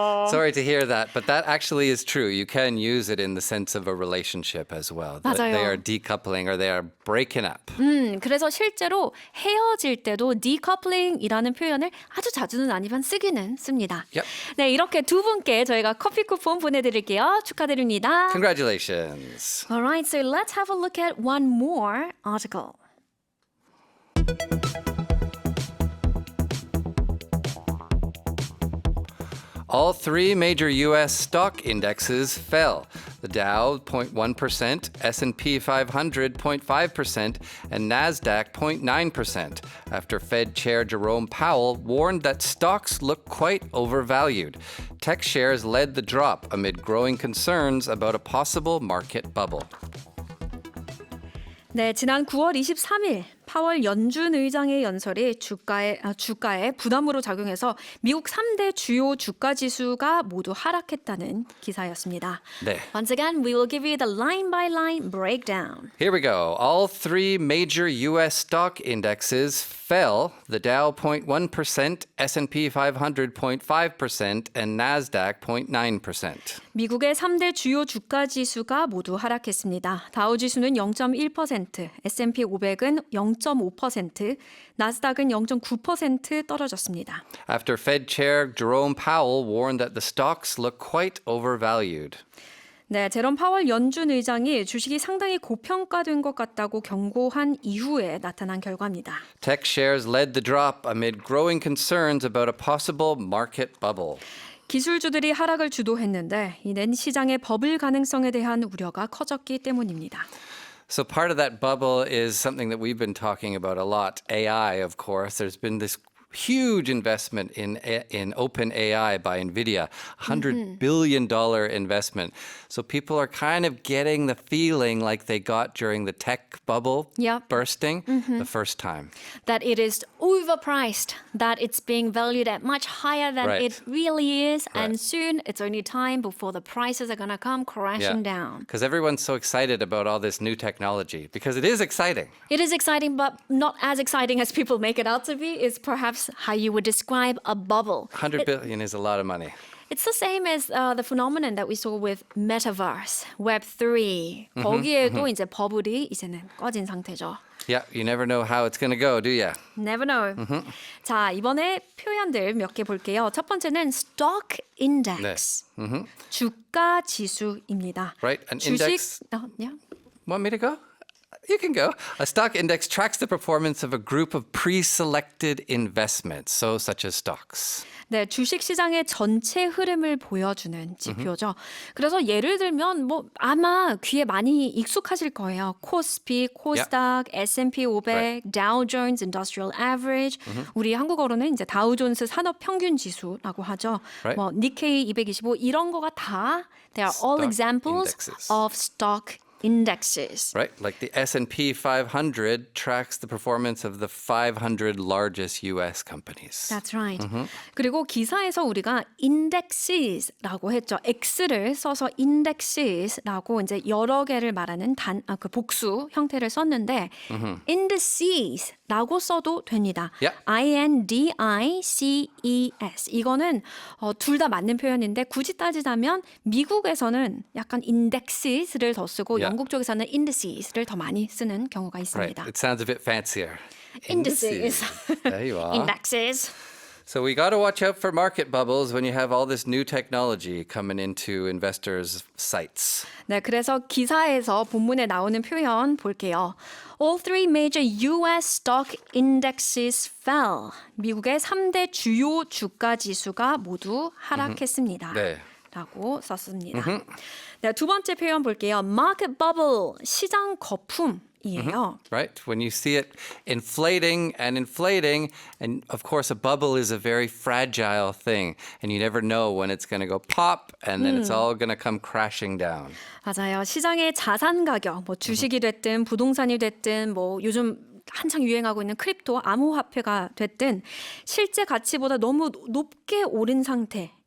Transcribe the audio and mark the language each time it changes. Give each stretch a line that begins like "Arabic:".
English: Sorry to hear that, but that actually is true. You can use it in the sense of a relationship as well. That
Korean: 맞아요.
English: they are decoupling or they are breaking up.
Korean: 그래서 실제로 헤어질 때도 decoupling이라는 표현을 아주 자주는 아니지만 쓰기는 씁니다.
English: Yep.
Korean: 네, 이렇게 두 분께 저희가 커피 쿠폰 보내드릴게요. 축하드립니다.
English: Congratulations. Alright, so let's have a look at one more article. All three major U.S. stock indexes fell. The Dow 0.1%, S&P 500 0.5%, and Nasdaq 0.9%, after Fed Chair Jerome Powell warned that stocks look quite overvalued. Tech shares led the drop amid growing concerns about a possible market bubble.
Korean: 네, 지난 9월 23일 파월 연준 의장의 연설이 주가에 부담으로 작용해서 미국 3대 주요 주가 지수가 모두 하락했다는 기사였습니다. 네.
English: Once again, we will give you the line by line breakdown. Here we go. All three major U.S. stock indexes fell. The Dow 0.1%, S&P 500 0.5%, and Nasdaq 0.9%.
Korean: 미국의 3대 주요 주가 지수가 모두 하락했습니다. 다우 지수는 0.1%, S&P 500은 0.5%, 나스닥은 0.9% 떨어졌습니다.
English: After Fed Chair Jerome Powell warned that the stocks look quite overvalued.
Korean: 네, 제롬 파월 연준 의장이 주식이 상당히 고평가된 것 같다고 경고한 이후에 나타난 결과입니다.
English: Tech shares led the drop amid growing concerns about a possible market bubble. 기술주들이 하락을 주도했는데 이는 시장의 버블 가능성에 대한 우려가 커졌기 때문입니다. So part of that bubble is something that we've been talking about a lot. AI, of course. There's been this huge investment in OpenAI by NVIDIA, $100 billion investment. So people are kind of getting the feeling like they got during the tech bubble Yep. bursting the first time. That it is overpriced, that it's being valued at much higher than Right. it really is, Right. and soon it's only time before the prices are going to come crashing down. Because everyone's so excited about all this new technology because it is exciting. It is exciting, but not as exciting as people make it out to be. It's perhaps how you would describe a bubble. 100 billion is a lot of money. It's the same as the phenomenon that we saw with Metaverse, Web3.
Korean: 거기에도 이제 버블이 이제는 꺼진 상태죠.
English: Yeah, you never know how it's going to go, do you? Never know.
Korean: 자, 이번에 표현들 몇 개 볼게요. 첫 번째는 stock index. 주가 지수입니다.
English: Right, an index. yeah. Want me to go? You can go. A stock index tracks the performance of a group of pre-selected investments, so such as stocks.
Korean: 네, 주식 시장의 전체 흐름을 보여주는 지표죠. 그래서 예를 들면 뭐 아마 귀에 많이 익숙하실 거예요. 코스피, 코스닥, S&P 500,
English: Right. Dow Jones Industrial Average.
Korean: 우리 한국어로는 이제 다우존스 산업 평균 지수라고 하죠.
English: Right.
Korean: 뭐 니케이 225 이런 거가 다
English: they are all Stock examples indexes. of stock indexes. Right, like the S&P 500 tracks the performance of the 500 largest U.S. companies. That's right.
Korean: 그리고 기사에서 우리가 indexes라고 했죠. X를 써서 indexes라고 이제 여러 개를 말하는 그 복수 형태를 썼는데 indices라고 써도 됩니다.
English: Yeah. INDICES.
Korean: 이거는 둘 다 맞는 표현인데 굳이 따지자면 미국에서는 약간 indexes를 더 쓰고
English: Yeah.
Korean: 영국 쪽에서는 indices를 더 많이 쓰는 경우가
English: Right,
Korean: 있습니다.
English: it sounds a bit fancier. Indices. There you are. Indexes. So we got to watch out for market bubbles when you have all this new technology coming into investors' sites.
Korean: 네, 그래서 기사에서 본문에 나오는 표현 볼게요.
English: All three major U.S. stock indexes fell.
Korean: 미국의 3대 주요 주가 지수가 모두 하락했습니다. 네. 라고 썼습니다. 네, 두 번째 표현 볼게요. Market bubble, 시장 거품이에요.
English: Right? When you see it inflating, and of course, a bubble is a very fragile thing, and you never know when it's going to go pop, and then it's all going to come crashing down.
Korean: 맞아요. 시장의 자산 가격, 뭐 주식이 됐든 부동산이 됐든 뭐 요즘 한창 유행하고 있는 크립토 암호화폐가 됐든 실제 가치보다 너무 높게 오른 상태.